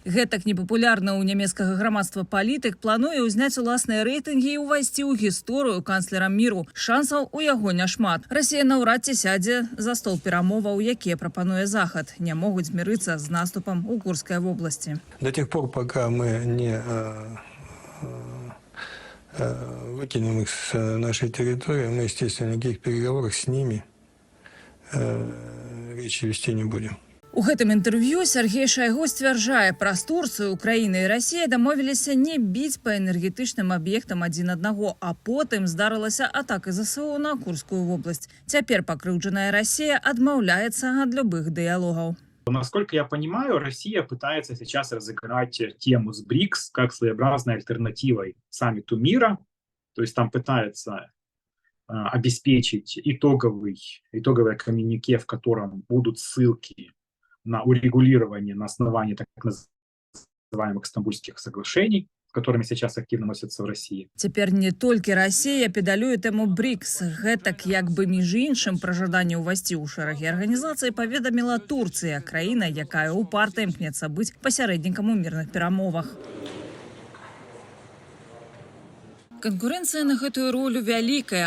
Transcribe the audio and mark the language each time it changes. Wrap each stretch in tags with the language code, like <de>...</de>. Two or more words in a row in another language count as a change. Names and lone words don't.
<be>Гэтак непапулярны ў нямецкага грамадства палітык плануе ўзняць уласныя рэйтынгі і ўвайсці ў гісторыю канцлера міру. Шансаў у яго няшмат. Расія наўрад ці сядзе за стол перамоваў, якія прапануе Захад. Не могуць змірыцца з наступам у Курскай вобласці.</be> <ru>До тех пор, пока мы не выкинем их с нашей территории, мы, естественно, никаких переговоров с ними речи вести не будем.</ru> <be>У гэтым інтэрв'ю Сергей Шайгу сцвярджае, праз Турцыю Украіна і Расія дамовіліся не біць па энергетычным аб'ектам адзін аднаго, а потым здарылася атака ЗСУ на Курскую вобласць. Цяпер пакрыўджаная Расія адмаўляецца ад любых дыялогаў.</be> <ru>Насколько я понимаю, Россия пытается сейчас разыграть тему с БРИКС как своеобразной альтернативой саммиту мира. То есть там пытается обеспечить итоговое коммюнике, в котором будут ссылки на урегулирование на основании так называемых Стамбульских соглашений, которыми сейчас активно носятся в России.</ru> <be>Цяпер не толькі Расія педалюе тэму БРИКС. Гэтак, як бы між іншым, пра жаданне ўвайсці ў шэрагі арганізацыі паведаміла Турцыя, краіна, якая упарта імкнецца быць пасярэднікам у мірных перамовах. Канкурэнцыя на гэтую ролю вялікая.</be>